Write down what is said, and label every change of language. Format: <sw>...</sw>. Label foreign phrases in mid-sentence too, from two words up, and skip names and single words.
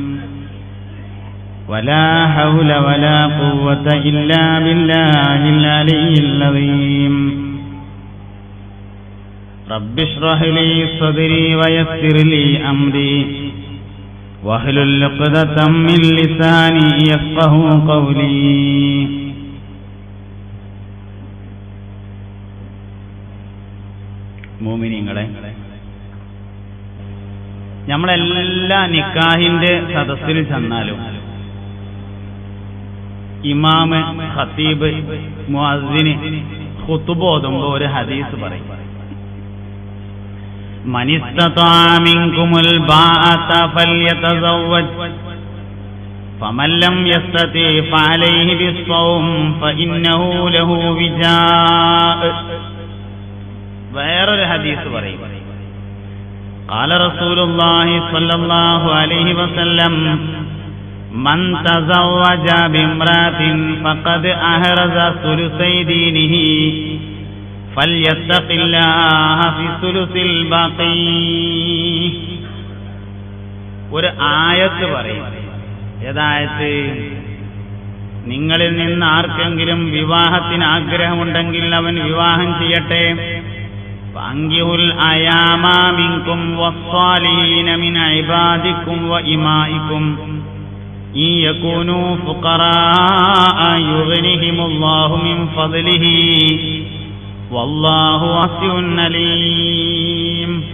<ar>ولا حول ولا قوة إلا بالله العلي العظيم. رب اشرح لي صدري ويسر لي أمري واحلل عقدة من لساني يفقهوا قولي.</ar> <ml>മുഅ്മിനീങ്ങളെ, നമ്മളെല്ലാ നിക്കാഹിന്റെ സദസ്സിൽ ചെന്നാലും ഇമാമ്, ഖതീബ്, മുഅദ്ദിന് ഖുതുബ ഓതുമ്പോൾ ഒരു ഹദീസ് പറയും.</ml> <ar>من استطاع منكم الباءة فليتزوج فمن لم يستطع فعليه بالصوم فإنه له وجاء.</ar> <ml>വേറൊരു ഹദീസ് പറയും.</ml> <ar>قال رسول الله صلى الله عليه وسلم من تزوج بامرأة فقد أحرز ثلثي دينه فليتق الله في ثلث الباقي.</ar> <ml>ഒരു ആയത്ത് പറയും. ഏതായത്ത്? നിങ്ങളിൽ നിന്ന് ആർക്കെങ്കിലും വിവാഹത്തിന് ആഗ്രഹമുണ്ടെങ്കിൽ അവൻ വിവാഹം ചെയ്യട്ടെ.</ml> <ar>فأنكحوا الأيامى منكم والصالحين من عبادكم وإمائكم إن يكونوا فقراء يغنهم الله من فضله والله واسع عليم.</ar>